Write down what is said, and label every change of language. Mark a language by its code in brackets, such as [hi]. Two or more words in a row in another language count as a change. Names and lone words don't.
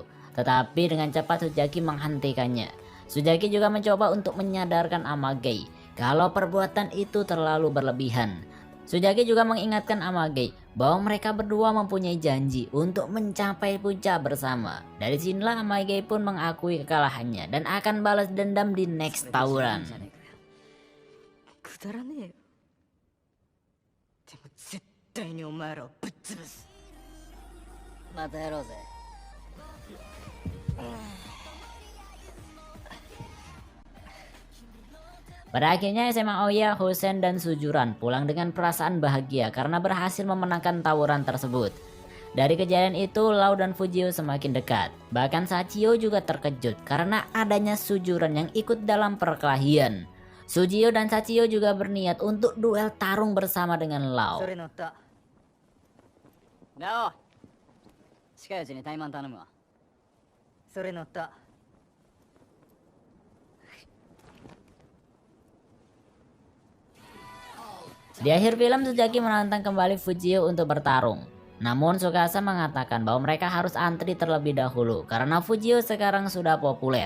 [id] Tetapi dengan cepat Sujaki menghentikannya. Sujaki juga mencoba untuk menyadarkan Amage kalau perbuatan itu terlalu berlebihan. Sujaki juga mengingatkan Amage bahwa mereka berdua mempunyai janji untuk mencapai puncak bersama. Dari sinilah Amage pun mengakui kekalahannya dan akan balas dendam di next tawuran. [ja] くだらねえよ。でも絶対にお前らをぶっ潰す。またやろうぜ。 [id] Pada akhirnya SMA Oya, Hosen, dan Sujuran pulang dengan perasaan bahagia karena berhasil memenangkan tawuran tersebut. Dari kejadian itu, Lau dan Fujio semakin dekat. Bahkan Sachio juga terkejut karena adanya Sujuran yang ikut dalam perkelahian. Sujio dan Sachio juga berniat untuk duel tarung bersama dengan Lau. [ja] それ乗った。なお、近いうちに怠慢頼むわ。それ乗った。 [id] Di akhir film, Sujaki menantang kembali Fujio untuk bertarung. Namun Tsukasa mengatakan bahwa mereka harus antri terlebih dahulu karena Fujio sekarang sudah populer.